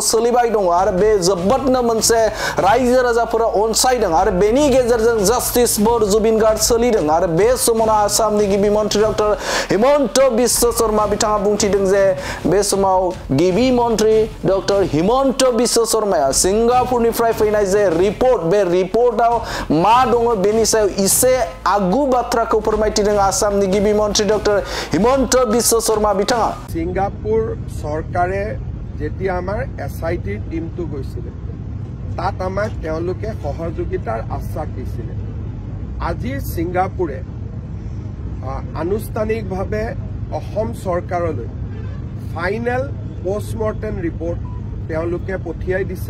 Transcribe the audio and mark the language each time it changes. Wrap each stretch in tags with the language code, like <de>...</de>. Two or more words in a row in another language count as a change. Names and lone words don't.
<brx>सोलिबाय दङ आरो बे जोबोदनो मोनसे रायजो राजाफोरा अनसायदों आरो बेनि गेजेरजों</brx> <en>justice for Zubeen Garg</en> <brx>सोलिदों आरो बे समावनो आसामनि गिबि मन्थ्रि डक्टर हिमन्त बिश्व शर्मा बिथाङा बुंथिदों जे बे समाव गिबि मन्थ्रि डक्टर हिमन्त बिश्व शर्माया सिंगापुरनिफ्राय फैनाय जे रिपोर्ट बे रिपोर्टआव मा दङ बेनि सायाव इसे आगु बाथ्राखौ फोरमायथिदों आसामनि गिबि मन्थ्रि डक्टर हिमन्त बिश्व शर्मा बिथाङा।</brx> <as>সিংগাপুৰ চৰকাৰে যেতিয়া আমাৰ এসআইটি টিমটো গৈছিল তাত আমাক তেওঁলোকে সহযোগিতাৰ আশ্বাস দিছিল। আজি সিংগাপুৰে আনুষ্ঠানিকভাৱে অসম চৰকাৰলৈ</as> <en>final postmortem report</en> <as>তেওঁলোকে পঠিয়াই দিছে</as>